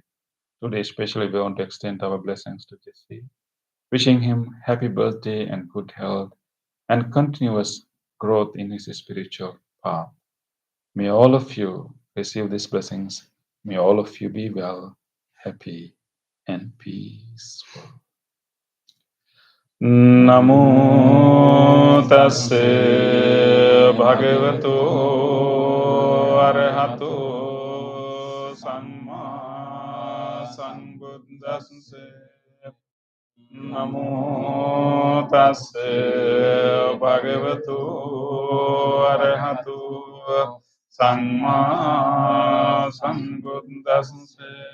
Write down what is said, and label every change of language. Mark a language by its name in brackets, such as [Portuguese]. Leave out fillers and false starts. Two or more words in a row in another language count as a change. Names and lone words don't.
[English] Today, especially, we want to extend our blessings to Jesse, wishing him happy birthday and good health and continuous growth in his spiritual path. May all of you receive these blessings. May all of you be well, happy, and peaceful. [Pali] Namo tassa bhagavato arahato samma sambuddhassa. Namo tassa bhagavato arahato samma sambuddhassa.